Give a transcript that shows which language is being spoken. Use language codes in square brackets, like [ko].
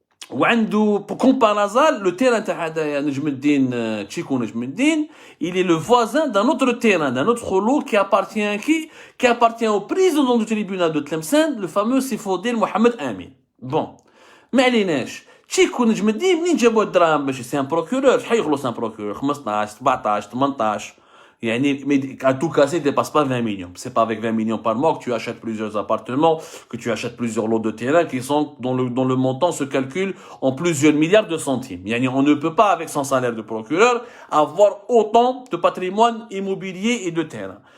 [ar] وعنده, [fr] comme par hasard, le terrain [ar] تاع نجم الدين تشيكو نجم الدين, [fr] il est le voisin d'un autre terrain, d'un autre lot qui appartient à qui? Qui appartient au président du tribunal de Tlemcen, le fameux Sifodil Mohamed Amin. [ar] Bon. ما عليناش. تشيكو نجم الدين منين جابوا الدراهم باش سي ان بروكورور؟ شحال يخلص ان بروكورور؟ 15, 17, 18. [fr] Mais à tout casser, ne dépasse pas 20 millions. C'est pas avec 20 millions par mois que tu achètes plusieurs appartements, que tu achètes plusieurs lots de terrain qui sont, dont le montant se calcule en plusieurs milliards de centimes. On ne peut pas, avec son salaire de procureur, avoir autant de patrimoine immobilier et de terrain.